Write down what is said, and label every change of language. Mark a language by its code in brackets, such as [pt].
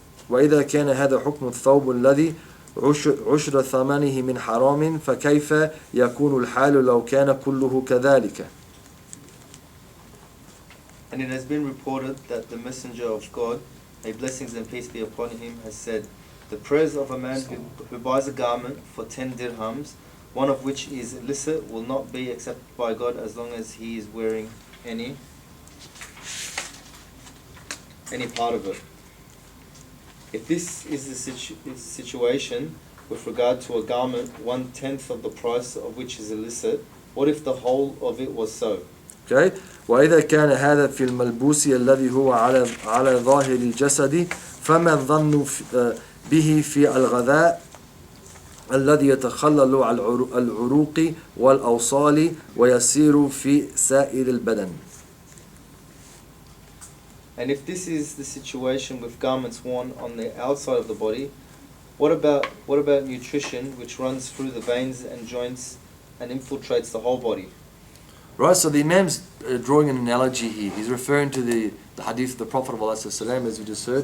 [ar] وإذا كان هذا حكم الثوب الذي عشر ثمنه من حرام فكيف يكون الحال لو كان كله كذلك. [en] And it has been reported that the Messenger of God, may blessings and peace be upon him, has said, the prayers of a man who buys a garment for 10 dirhams, one of which is illicit, will not be accepted by God as long as he is wearing any part of it. If this is the situation with regard to a garment 1/10 of the price of which is illicit, what if the whole of it was so? Okay. [ar] وإذا كان هذا في الملبوس الذي هو على ظاهر الجسد فما الظن به في الغذاء الذي يتخلل على العروق والأوصال ويسير في سائر البدن. [en] And if this is the situation with garments worn on the outside of the body, what about nutrition which runs through the veins and joints and infiltrates the whole body? Right, so the Imam's drawing an analogy here. He's referring to the hadith of the Prophet ﷺ, as we just heard.